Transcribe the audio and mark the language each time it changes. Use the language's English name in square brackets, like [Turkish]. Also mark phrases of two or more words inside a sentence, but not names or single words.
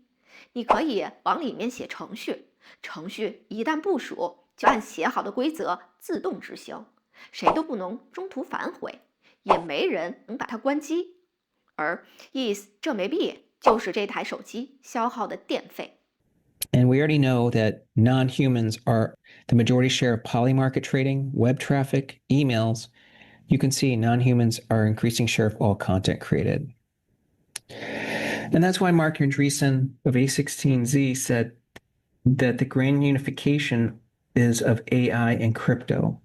[Chinese] 你可以往裡面寫程序，程序一旦部署，就按寫好的規則自動執行，誰都不能中途反悔，也沒人能把它關機。而 ETH 這枚幣就是這台手機消耗的電費。 [English] And we already know that non-humans are the majority share of poly market trading, web traffic, emails. You can see non-humans are increasing share of all content created. And that's why Mark Andreessen of A16Z said that the grand unification is of AI and crypto.